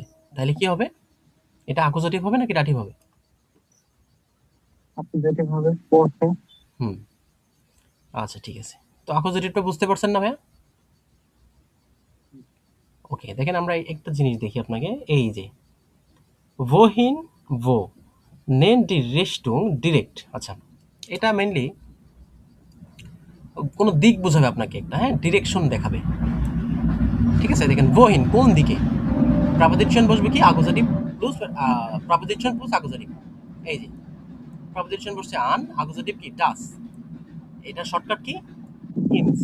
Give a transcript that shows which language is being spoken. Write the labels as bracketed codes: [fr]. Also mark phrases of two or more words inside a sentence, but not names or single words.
[bn] তাহলে কি হবে? এটা আকুজাটিভ হবে নাকি ডাটিভ হবে? অ্যাকুজেটিভ হবে, পড়ছে। হুম, আচ্ছা ঠিক আছে। তো আকুজাটিভটা বুঝতে পারছেন না ভাইয়া? ওকে, দেখেন আমরা একটা জিনিস দেখি আপনাকে, এই যে [de] wohin wo nennt die Richtung direkt। [bn] আচ্ছা, এটা মেইনলি কোনো দিক বোঝাবে আপনাকে একটা, হ্যাঁ, ডিরেকশন দেখাবে, ঠিক আছে? দেখেন wohin কোন দিকে, প্রাপোজিশন বসবে কি আকুজাটিভ প্লাস প্রাপোজিশন প্লাস আকুজাটিভ। এই যে প্রাপোজিশন বসছে আন, আকুজাটিভ কি ডাস, এটা শর্টকাট কি ইনস।